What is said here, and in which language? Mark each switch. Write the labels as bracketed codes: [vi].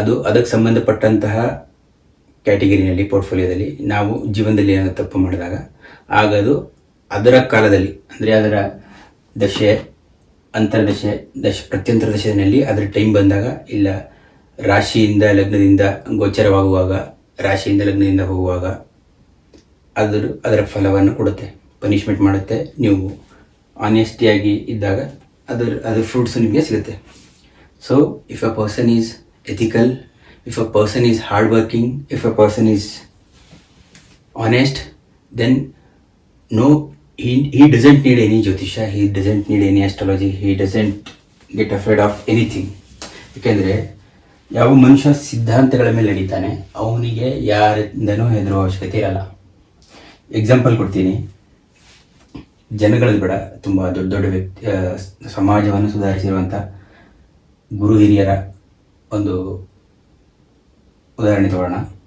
[kn] ಅದಕ್ಕೆ ಸಂಬಂಧಪಟ್ಟಂತಹ ಕ್ಯಾಟಗಿರಿನಲ್ಲಿ, ಪೋರ್ಟ್ಫೋಲಿಯೋದಲ್ಲಿ ನಾವು ಜೀವನದಲ್ಲಿ ಏನಾದರೂ ತಪ್ಪು ಮಾಡಿದಾಗ ಆಗ ಅದು ಅದರ ಕಾಲದಲ್ಲಿ, ಅಂದರೆ ಅದರ ದಶೆ, ಅಂತರ್ದಶೆ, ಪ್ರತ್ಯಂತರ ದಶೆಯಲ್ಲಿ ಅದರ ಟೈಮ್ ಬಂದಾಗ, ಇಲ್ಲ ರಾಶಿಯಿಂದ ಲಗ್ನದಿಂದ ಗೋಚರವಾಗುವಾಗ, ರಾಶಿಯಿಂದ ಲಗ್ನದಿಂದ ಹೋಗುವಾಗ ಅದರ ಫಲವನ್ನು ಕೊಡುತ್ತೆ, ಪನಿಷ್ಮೆಂಟ್ ಮಾಡುತ್ತೆ. ನೀವು ಆನೆಸ್ಟಿಯಾಗಿ ಇದ್ದಾಗ ಅದರ ಫ್ರೂಟ್ಸು ನಿಮಗೆ ಸಿಗುತ್ತೆ. [en] So if a person is ethical, if a person is hardworking, if a person is honest, then no, he doesn't need any jyotisha, he doesn't need any astrology, he doesn't get afraid of anything. [kn] ಯಾಕೆಂದರೆ ಯಾವ ಮನುಷ್ಯ ಸಿದ್ಧಾಂತಗಳ ಮೇಲೆ ನಡೀತಾನೆ ಅವನಿಗೆ ಯಾರಿಂದನೂ ಹೆದರುವ ಅವಶ್ಯಕತೆ ಇರಲ್ಲ. ಎಕ್ಸಾಂಪಲ್ ಕೊಡ್ತೀನಿ, ಜನಗಳದ್ದು ಬೇಡ, ತುಂಬ ದೊಡ್ಡ ದೊಡ್ಡ ವ್ಯಕ್ತಿ, ಸಮಾಜವನ್ನು ಸುಧಾರಿಸಿರುವಂಥ ಗುರು ಹಿರಿಯರ ಒಂದು ಉದಾಹರಣೆ ತಗೊಳ್ಳೋಣ.